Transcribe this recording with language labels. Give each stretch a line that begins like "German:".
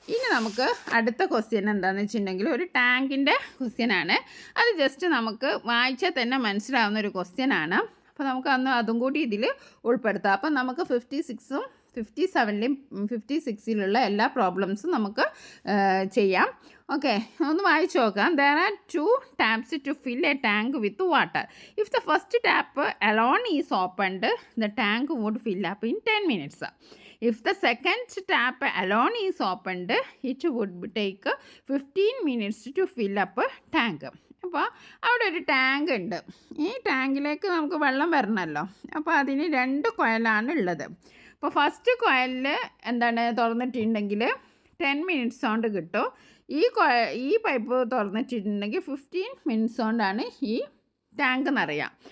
Malayalam: ഇനി നമുക്ക് അടുത്ത ക്വസ്റ്റ്യൻ എന്താണെന്ന് വെച്ചിട്ടുണ്ടെങ്കിൽ ഒരു ടാങ്കിൻ്റെ ക്വസ്റ്റ്യനാണ്. അത് ജസ്റ്റ് നമുക്ക് വായിച്ചാൽ തന്നെ മനസ്സിലാവുന്ന ഒരു ക്വസ്റ്റ്യനാണ്. അപ്പോൾ നമുക്ക് അതും കൂടി ഇതിൽ ഉൾപ്പെടുത്താം. അപ്പം നമുക്ക് 56ഉം 57ലും 56ലുള്ള എല്ലാ പ്രോബ്ലംസും നമുക്ക് ചെയ്യാം. ഓക്കെ, ഒന്ന് വായിച്ചു നോക്കാം.
English: There are 2 taps to fill a tank with water. If the first tap alone is opened, the tank would fill up in 10 minutes. If the second tap alone is opened, it would take 15 minutes to fill up a tank.
Malayalam: അപ്പോൾ അവിടെ ഒരു tank ഉണ്ട്. ഈ ടാങ്കിലേക്ക് നമുക്ക് വെള്ളം വരണമല്ലോ. അപ്പോൾ അതിന് 2 കുഴലാണ് ഉള്ളത്. അപ്പോൾ ഫസ്റ്റ് കുഴലിൽ എന്താണ് തുറന്നിട്ടുണ്ടെങ്കിൽ 10 മിനിറ്റ്സ് കൊണ്ട് കിട്ടും. ഈ പൈപ്പ് തുറന്നിട്ടുണ്ടെങ്കിൽ 15 മിനിറ്റ്സ് കൊണ്ടാണ് ഈ ടാങ്ക് നിറയുക.